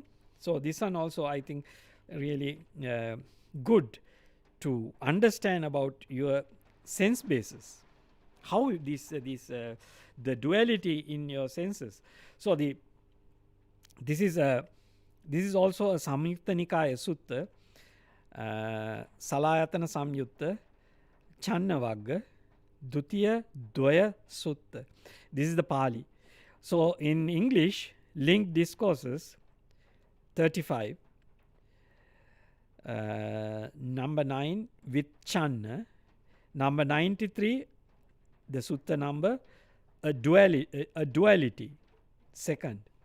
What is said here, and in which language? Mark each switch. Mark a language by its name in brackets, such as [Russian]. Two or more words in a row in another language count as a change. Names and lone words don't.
[English] So this one also I think really good to understand about your sense basis, how the duality in your senses. So this is also a Samyutta Nikaya sutta, Salayatana Samyutta, Channavagga, Dutiya Dvaya Sutta. This is the Pali. So in English, Linked Discourses 35, number 9 with Channa, number 93, the sutta number, a duality, second.